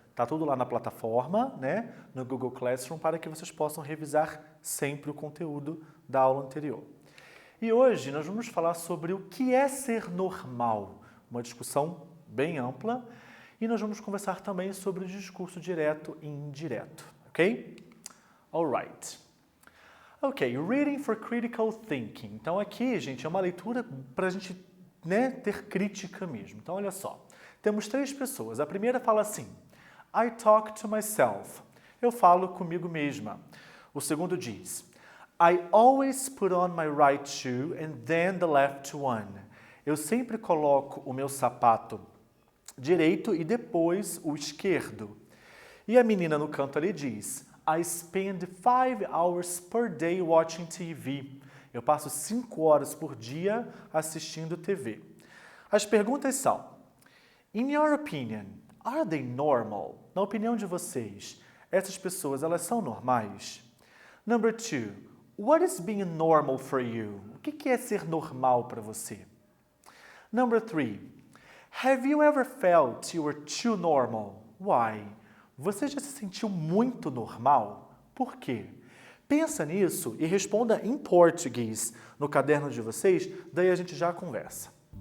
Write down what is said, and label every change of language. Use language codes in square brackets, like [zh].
[pt] Tá tudo lá na plataforma, né? No Google Classroom, para que vocês possam revisar sempre o conteúdo da aula anterior. E hoje nós vamos falar sobre o que é ser normal, uma discussão bem ampla, e nós vamos conversar também sobre o discurso direto e indireto, ok? [en] Alright. Ok, reading for critical thinking. [pt] Então aqui, gente, é uma leitura para a gente, né, ter crítica mesmo. Então olha só, temos 3 pessoas. A primeira fala assim, [en] I talk to myself. [pt] Eu falo comigo mesma. O segundo diz, [en] I always put on my right shoe and then the left one. [pt] Eu sempre coloco o meu sapato direito e depois o esquerdo. E a menina no canto ali diz, [en] I spend 5 hours per day watching TV. [pt] Eu passo 5 horas por dia assistindo TV. As perguntas são, [en] in your opinion, are they normal? [pt] Na opinião de vocês, essas pessoas, elas são normais? [en] Number 2, what is being normal for you? [pt] O que é ser normal para você? [en] Number 3, have you ever felt you were too normal? Why? [pt] Você já se sentiu muito normal? Por quê? Pensa nisso e responda em português no caderno de vocês, daí a gente já conversa.